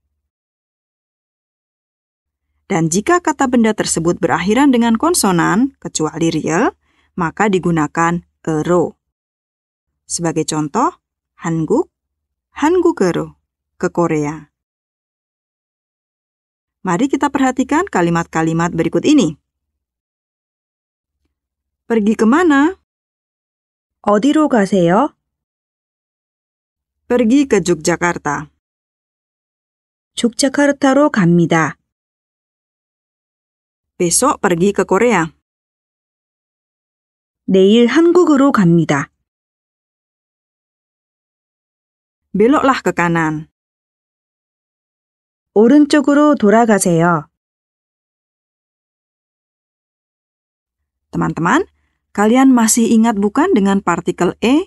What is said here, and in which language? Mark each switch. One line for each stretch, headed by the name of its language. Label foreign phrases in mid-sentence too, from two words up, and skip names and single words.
Indonesian: Dan jika kata benda tersebut berakhiran dengan konsonan, kecuali riel, maka digunakan ero. Sebagai contoh,
Korean: 한국, 한국으로,
Indonesian: ke Korea. Mari kita perhatikan kalimat-kalimat berikut ini. Pergi kemana?
Korean: 어디로 가세요?
Indonesian: Pergi ke Yogyakarta.
Korean: 족자카르타로 갑니다.
Indonesian: Besok pergi ke Korea.
Korean: 내일 한국으로 갑니다.
Indonesian: Beloklah ke kanan.
Korean: 오른쪽으로 돌아가세요.
Indonesian: Teman-teman, kalian masih ingat bukan dengan partikel e?